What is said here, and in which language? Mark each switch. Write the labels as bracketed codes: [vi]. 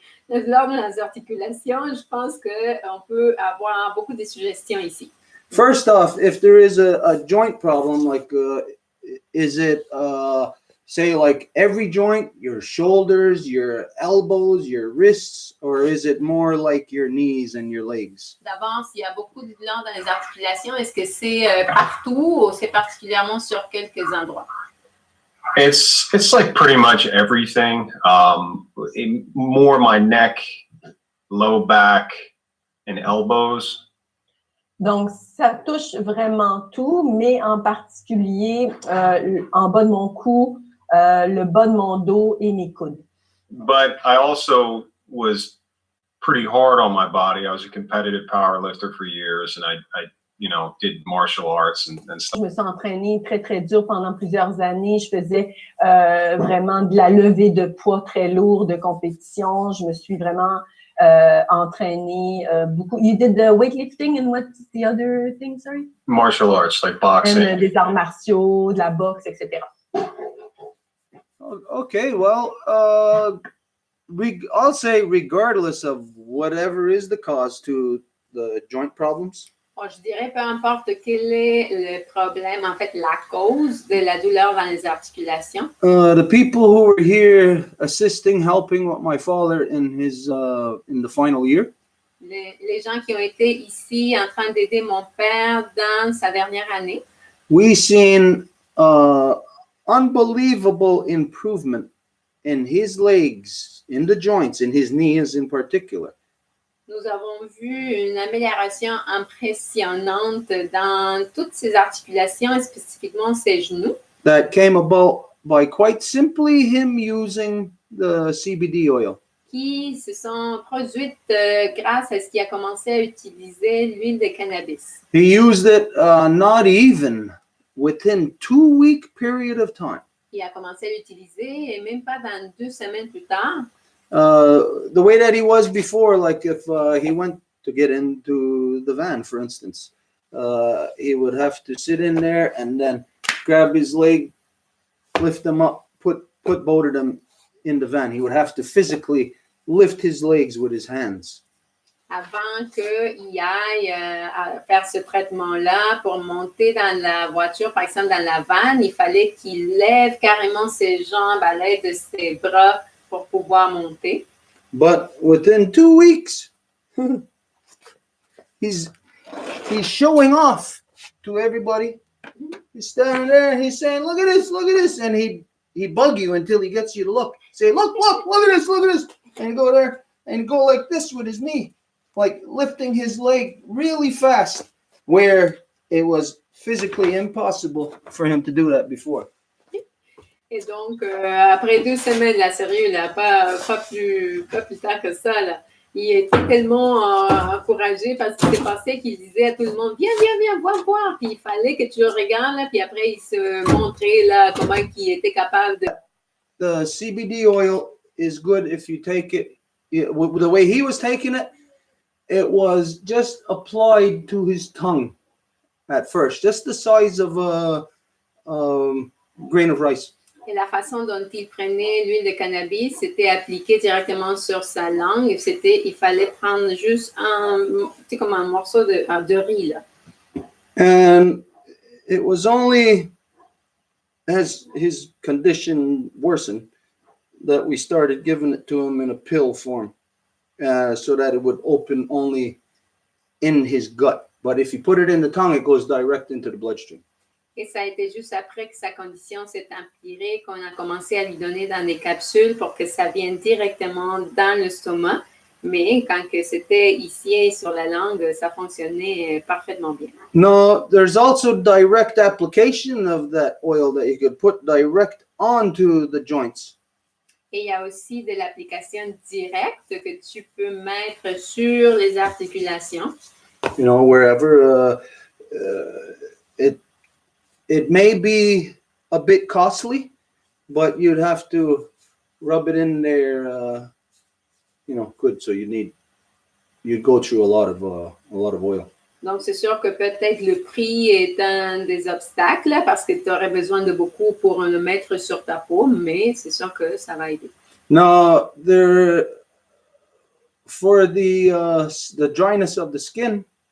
[fr] la douleur dans les articulations, je pense qu'on peut avoir beaucoup de suggestions ici. [en] First off, if there is a joint problem, like is it say like every joint, your shoulders, your elbows, your wrists, or is it more like your knees and your legs? [fr] D'abord, s'il y a beaucoup de douleur dans les articulations, est-ce que c'est partout ou c'est particulièrement sur quelques endroits? [en] It's like pretty much everything. More my neck, low back, and elbows. [fr] Donc, ça touche vraiment tout, mais en particulier en bas de mon cou, le bas de mon dos et mes coudes. [en] But I also was pretty hard on my body. I was a competitive power lifter for years, and I did martial arts and stuff. [fr] Je me suis entraînée très, très dur pendant plusieurs années. Je faisais vraiment de la levée de poids très lourd de compétition. Je me suis vraiment entraînée beaucoup. [en] You did the weightlifting and what's the other thing, sorry? Martial arts, like boxing. [fr] And, des arts martiaux, de la boxe, etc. [en] Okay, well, I'll say regardless of whatever is the cause to the joint problems, [fr] Bon, je dirais, peu importe quel est le problème, en fait, la cause de la douleur dans les articulations, [en] the people who were here assisting, helping with my father in his in the final year, [fr] les gens qui ont été ici en train d'aider mon père dans sa dernière année, [en] we seen unbelievable improvement in his legs, in the joints, in his knees in particular. [fr] nous avons vu une amélioration impressionnante dans toutes ses articulations et spécifiquement ses genoux, [en] That came about by quite simply him using the CBD oil. [fr] qui se sont produites grâce à ce qu'il a commencé à utiliser l'huile de cannabis. [en] He used it not even within 2-week period of time. [fr] Il a commencé à l'utiliser et même pas dans 2 semaines plus tard. [en] The way that he was before, like if he went to get into the van, for instance, he would have to sit in there and then grab his leg, lift them up, put both of them in the van. He would have to physically lift his legs with his hands. [fr] Avant qu'il aille à faire ce traitement-là pour monter dans la voiture, par exemple dans la vanne, il fallait qu'il lève carrément ses jambes à l'aide de ses bras pour pouvoir monter. [en] But within 2 weeks, he's showing off to everybody. He's standing there, he's saying, look at this, and he bug you until he gets you to look. Say, look at this. And you go there and go like this with his knee, like lifting his leg really fast, where it was physically impossible for him to do that before. [fr] Et donc, après 2 semaines, là, sérieux, là, pas plus tard que ça, là, il était tellement encouragé parce qu'il s'est passé qu'il disait à tout le monde, viens, voir. Puis il fallait que tu le regardes, là, puis après, il se montrait là, comment il était capable de... [en] The CBD oil is good if you take it. The way he was taking it, it was just applied to his tongue at first, just the size of a grain of rice. [fr] Et la façon dont il prenait l'huile de cannabis, c'était appliqué directement sur sa langue. Il fallait prendre juste comme un morceau de riz, là. [en] And it was only as his condition worsened that we started giving it to him in a pill form, so that it would open only in his gut. But if you put it in the tongue, it goes direct into the bloodstream. [fr] Et ça a été juste après que sa condition s'est empirée qu'on a commencé à lui donner dans des capsules pour que ça vienne directement dans l'estomac. Mais quand que c'était ici sur la langue, ça fonctionnait parfaitement bien. [en] No, there's also direct application of that oil that you could put direct onto the joints. [fr] Et il y a aussi de l'application directe que tu peux mettre sur les articulations. [en] You know, wherever it may be a bit costly, but you'd have to rub it in there, good. So you'd go through a lot of oil. [fr] Donc, c'est sûr que peut-être le prix est un des obstacles là, parce que tu aurais besoin de beaucoup pour le mettre sur ta peau, mais c'est sûr que ça va aider. [en] Now, for the dryness of the skin,